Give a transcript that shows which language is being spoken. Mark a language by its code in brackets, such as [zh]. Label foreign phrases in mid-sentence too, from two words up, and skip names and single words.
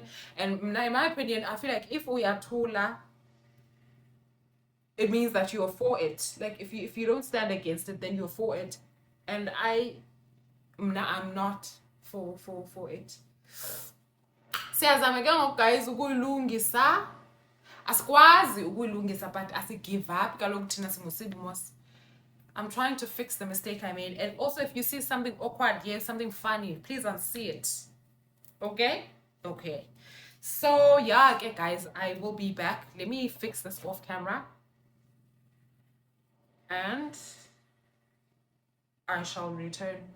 [en] And in my opinion, I feel like if we are taller, it means that you're for it. Like if you don't stand against it, then you're for it. And I'm not for it. [xh] Siyazama ke ngoku guys ukuyilungisa. Asikwazi ukuyilungisa, [en] but give up [xh] kaloku thina singusidimos. [en] I'm trying to fix the mistake I made. And also if you see something awkward here, something funny, please unsee it. Okay? Okay. So yeah, okay guys, I will be back. Let me fix this off camera. And I shall return.